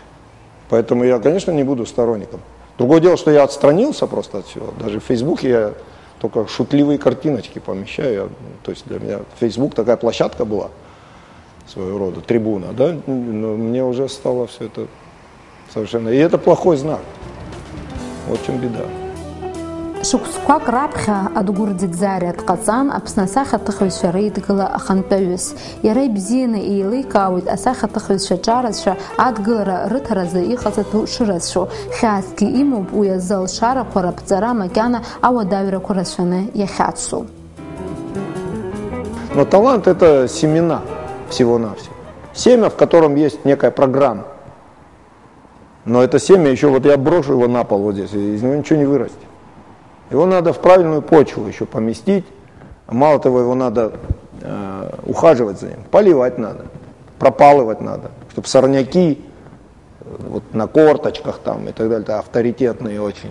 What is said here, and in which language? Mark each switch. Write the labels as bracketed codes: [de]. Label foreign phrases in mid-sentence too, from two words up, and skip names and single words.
[ru] Поэтому я, конечно, не буду сторонником. Другое дело, что я отстранился просто от всего. Даже в Фейсбуке я только шутливые картиночки помещаю. То есть для меня Фейсбук такая площадка была, своего рода, трибуна, да? Но мне уже стало все это совершенно... И это плохой знак. Вот в чем беда. [ab] Шықәсқәак раԥхьа Адгәыр Ӡиӡариа дҟаҵан, Аԥсны асахьаҭыхыҩцәа реидгыла ахантәаҩыс. Иара ибзианы еиликаауеит асахьаҭыхыҩцәа ҿарацәа адгылара рыҭаразы иҟаз атәы шырацәоу. Хьаасгьы имоуп уи азы алшарақәа раԥҵара макьана ауадаҩрақәа рацәаны иахьацу. [ru] Но талант – это семена всего-навсего. Семя, в котором есть некая программа. Но это семя еще, вот я брошу его на пол вот здесь, и из него ничего не вырастет. Его надо в правильную почву еще поместить. Мало того, его надо ухаживать за ним, поливать надо, пропалывать надо, чтобы сорняки вот, на корточках там и так далее, это авторитетные очень.